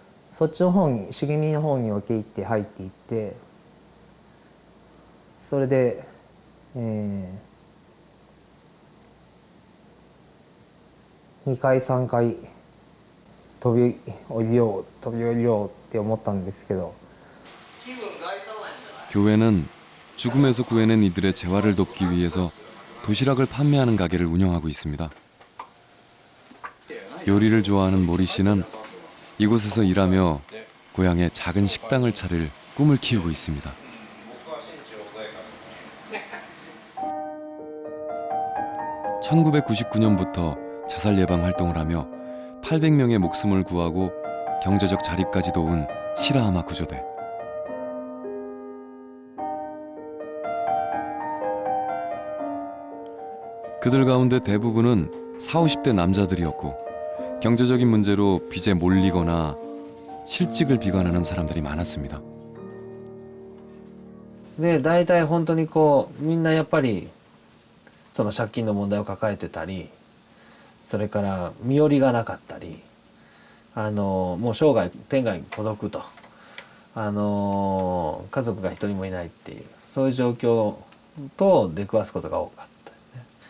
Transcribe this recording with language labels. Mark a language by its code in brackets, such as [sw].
[ja] そっちの方に茂みの方に分け入って入っていって、それで、2回3回飛び降りようって思ったんですけど、 [ko] 교회는 죽음에서 구해낸 이들의 재활을 돕기 위해서 도시락을 판매하는 가게를 운영하고 있습니다. 요리를 좋아하는 모리 씨는 이곳에서 일하며 고향에 작은 식당을 차릴 꿈을 키우고 있습니다. (1999년부터) 자살 예방 활동을 하며 800명의 목숨을 구하고 경제적 자립까지 도운 시라하마 구조대. 그들 가운데 대부분은 40, 50대 남자들이었고 경제적인 문제로 빚에 몰리거나 실직을 비관하는 사람들이 많았습니다. [ja] で大体本当にこうみんなやっぱりその借金の問題を抱えてたり、それから身寄りがなかったり、もう生涯天涯孤独と、家族が一人もいないっていうそういう状況と出くわすことが多かったですね。